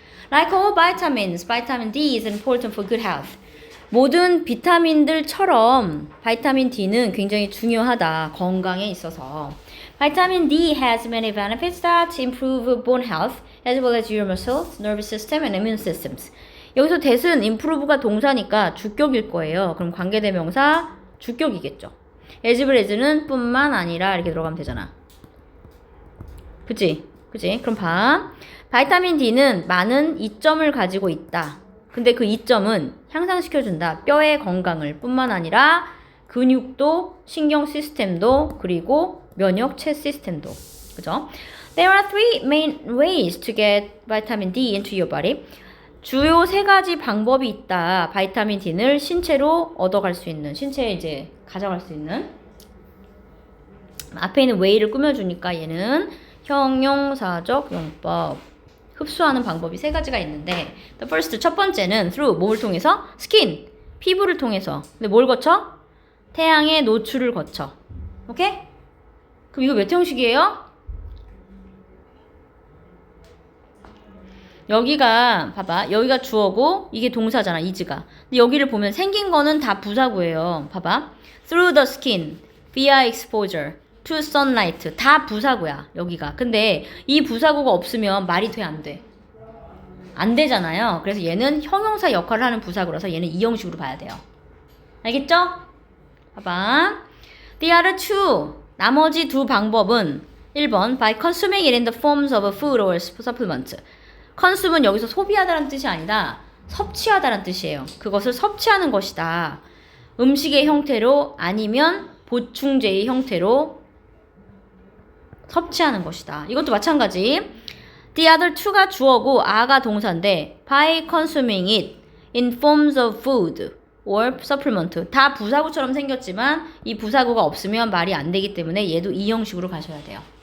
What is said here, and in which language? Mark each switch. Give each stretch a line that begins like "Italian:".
English: Like all vitamins, vitamin D is important for good health.
Korean: 모든 비타민들처럼 바이타민 D는 굉장히 중요하다. 건강에 있어서.
English: Vitamin D has many benefits that improve bone health as well as your muscles, nervous system, and immune systems.
Korean: 여기서 that은 improve가 동사니까 주격일 거예요. 그럼 관계대명사 주격이겠죠. as well as는 뿐만 아니라 이렇게 들어가면 되잖아. 그치? 그럼 봐. 바이타민 D는 많은 이점을 가지고 있다. 근데 그 이점은 향상시켜준다. 뼈의 건강을 뿐만 아니라 근육도, 신경 시스템도, 그리고 면역체 시스템도. 그죠?
English: There are three main ways to get vitamin D into your body.
Korean: 주요 3가지 방법이 있다. 바이타민 D를 신체로 얻어갈 수 있는, 신체에 이제 가져갈 수 있는. 앞에 있는 way를 꾸며주니까 얘는 형용사적 용법. 흡수하는 방법이 3가지가 있는데,
English: the first,
Korean: 첫 번째는 through, 뭐를 통해서? skin, 피부를 통해서. 근데 뭘 거쳐? 태양의 노출을 거쳐. 오케이? 그럼 이거 몇 형식이에요? 여기가 봐봐. 여기가 주어고 이게 동사잖아. is가. 근데 여기를 보면 생긴 거는 다 부사구예요. 봐봐.
English: through the skin, via exposure, to sunlight
Korean: 다 부사구야. 여기가. 근데 이 부사구가 없으면 말이 돼 안 돼? 안 되잖아요. 그래서 얘는 형용사 역할을 하는 부사구라서 얘는 이 형식으로 봐야 돼요. 알겠죠? 봐봐.
English: The other two.
Korean: 나머지 두 방법은 1번
English: by consuming it in the forms of a food or supplement.
Korean: consume은 여기서 소비하다라는 뜻이 아니라 섭취하다라는 뜻이에요. 그것을 섭취하는 것이다. 음식의 형태로 아니면 보충제의 형태로 섭취하는 것이다. 이것도 마찬가지.
English: The other two가 주어고 are가 동사인데 by consuming it in forms of food or supplement
Korean: 다 부사구처럼 생겼지만 이 부사구가 없으면 말이 안 되기 때문에 얘도 이 형식으로 가셔야 돼요.